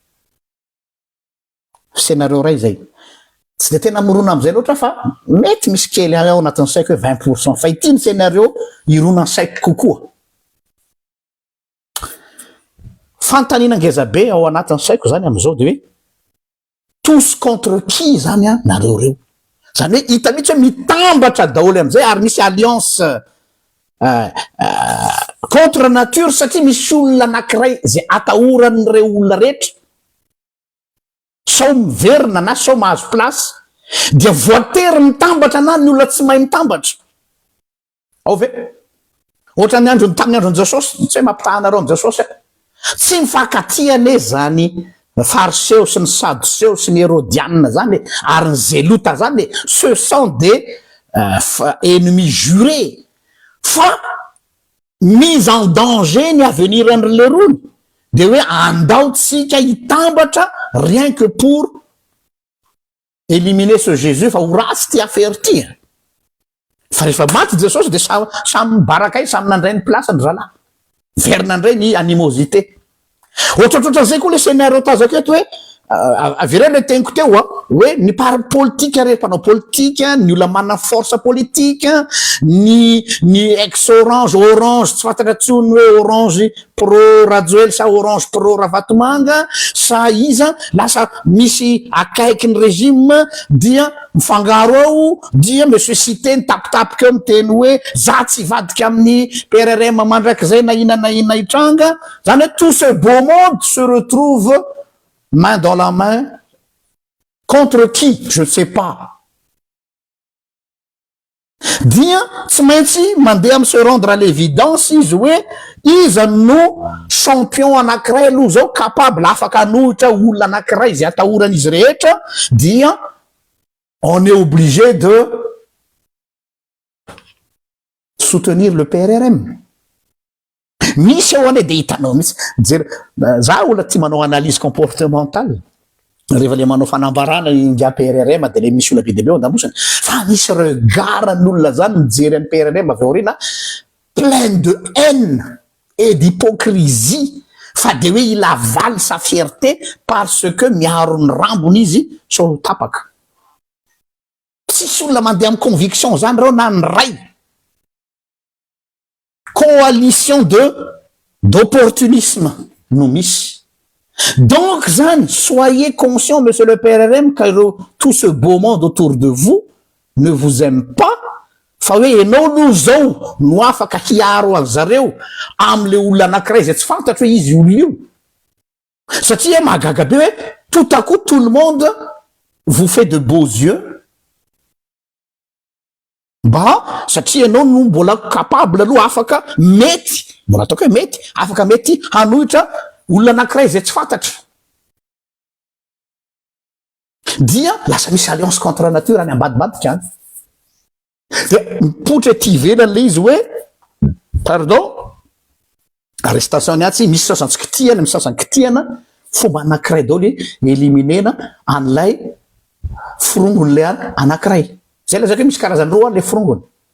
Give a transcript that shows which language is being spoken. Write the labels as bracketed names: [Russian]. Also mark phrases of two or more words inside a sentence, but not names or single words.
[Malagasy] Scénario ray zay. Tsy de tena morona amizay loatra fa mety misy kely ao anatin'ny saiko hoe 20%. Fa ity ny scénario irona saiko kokoa. Fantanina ngeza be ao anatin'ny saiko zany amizao de hoe [French] tous contre qui [Malagasy] zany a nareo reo. Zany hoe hita mihitsy hoe mitambatra daholo amizay ary misy [French] alliance contre nature [Malagasy] satria misy olona anankiray zay atahoran'ireo olona rehetra sao miverina na sao mahazo place dia voatery mitambatra na ny olona tsy mahay mitambatra. Ao ve ohatra ny andro tamin'ny androny Jesosy, tsy hoe mampitahanareo amin'ny Jesosy tsy mifankatia zany fariseo sy ny sadoseo sy ny hérodianina zany ary ny zelota zany [French] ce sont des ennemis jurés [Malagasy] fa [French] mise en danger [Malagasy] ny aveniran'le rony de hoe andaotsika hitambatra [French] rien que pour éliminer ce Jésus [Malagasy] fa ho ratsy ty affaire ty. Fa rehefa maty Jesosy de samy mibarakay samy nandray ny place ny zalahy verina ndray ny animosité. Ohatrohatrotra zay koa le scénario tazako eto hoe avire le teniko teo hoe ny [French] parti politique [Malagasy] rehefa mpanao politique ny olona manana [French] force politique [Malagasy] ny ex orange tsy fantatra tsony hoe orange pro Rajoely sa orange pro Ravatomanga sa iza lasa misy akaiky ny régime dia mifangaro ao dia monsieur Cité nitapitapika eo miteny hoe za tsy vadika amin'ny PRRM mandrakizay na ina hitranga zany hoe [French] tout ce beau monde se retrouve main dans la main contre qui je ne sais pas. [Malagasy] Dia tsy maintsy mandeha ami [French] se rendre à l'évidence [Malagasy] izy hoe iza no champion anankiray aloha zao capable afaka anohitra olona anankiray zay atahoran'izy rehetra dia [French] on est obligé de soutenir le PRRM. [Malagasy] Misy ao ane de hitanao misy jery za olona ty manao [French] analyse comportementale [Malagasy] rehefa le manao fanambarana ingia PRRM de le misy olona be de be ao andamosany fa misy regardan'olona zany mijery amin'ny PRRM avy aorina [French] plein de haine et d'hypocrisie [Malagasy] fa de hoe [French] il avale sa fierté parce que [Malagasy] miaro ny rambony izy so tapaka. Tsisy olona mandeha amin'ny conviction zany reo na ny ray [French] coalition d'opportunisme [Malagasy] no misy. [French] Donc zany soyez conscient monsieur le PRRM que tout ce beau monde autour de vous ne vous aime pas [Malagasy] fa hoe enao no zao no afaka hiaro an zareo am'le olona anankiray zay tsy fantatro hoe izy olo io satria mahagaga be hoe [French] tout à coup tout le monde vous fait de beaux yeux [Malagasy] mba satria ianao no mbola capable aloha afaka mety mbola ataoko hoe mety afaka mety hanohitra olona anankiray zay tsy fantatra dia lasa misy [French] alliance contre nature [Malagasy] any ambadibadika any de mipotra ty ivelany le izy hoe [French] pardon arrestation [Malagasy] ny atsy misy sasany tsy kitihana misy sasany kitihana fomba anankiray dao le eliminena an'lay firongony le any anankiray zay la zaka hoe misy karazany roa le firongony